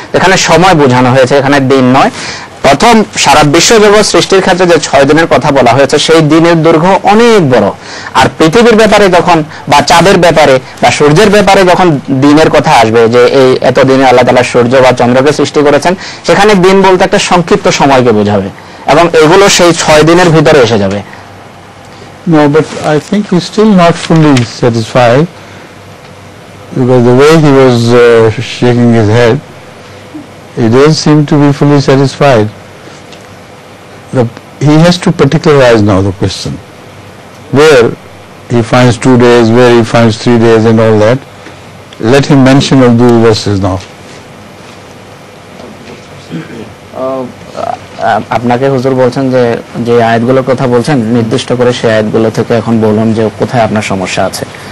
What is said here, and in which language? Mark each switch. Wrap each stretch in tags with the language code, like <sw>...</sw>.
<bn>এখানে সময় বোঝানো হয়েছে, এখানে দিন নয়। প্রথম সারা বিশ্বজগৎ সৃষ্টির ক্ষেত্রে যে 6 দিনের কথা বলা হয়েছে, সেই দিনের দৈর্ঘ্য অনেক বড়। আর পৃথিবীর ব্যাপারে যখন, বা চাঁদের ব্যাপারে বা সূর্যের ব্যাপারে যখন দিনের কথা আসবে, যে এই এত দিনে আল্লাহ তাআলা সূর্য বা চন্দ্রকে সৃষ্টি করেছেন, সেখানে দিন বলতে একটা সংক্ষিপ্ত সময়কে বোঝাবে, এবং এগুলো সেই 6 দিনের ভিতরে এসে যাবে।</bn> <en>No, but I think he's still not fully satisfied, because the way he was shaking his head, he doesn't seem to be fully satisfied. He has to particularize now the question, where he finds 2 days, where he finds 3 days and all that. Let him mention all those verses now.</en> <bn>আপনাকে হুজুর বলছেন যে যে আয়াতগুলোর কথা বলছেন, নির্দিষ্ট করে সেই আয়াতগুলো থেকে এখন বলুন যে কোথায় আপনার সমস্যা আছে।</bn>